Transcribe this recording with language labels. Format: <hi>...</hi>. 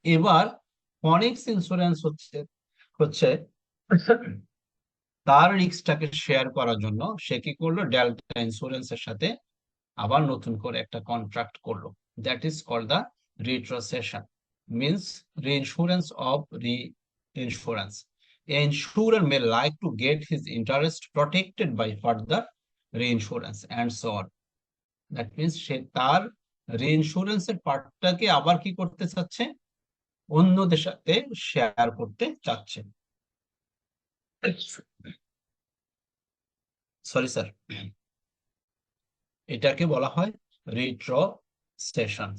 <bn>এবার ফনিক্স ইন্স্যুরেন্স হচ্ছে হচ্ছে তার রিস্কটাকে শেয়ার করার জন্য সে কি করলো, ডেল্টা ইন্স্যুরেন্সের সাথে আবার নতুন করে একটা কন্ট্রাক্ট করলো।</bn> <en>That is called the retrocession, means reinsurance of reinsurance. A insurer may like to get his interest protected by further reinsurance and so on.</en> <bn>That means সে তার রিইন্স্যুরেন্সের পার্টটাকে আবার কি করতে চাচ্ছে, অন্যদের সাথে শেয়ার করতে চাচ্ছে। সরি স্যার, এটাকে বলা হয় রিট্রোসেশন।</bn>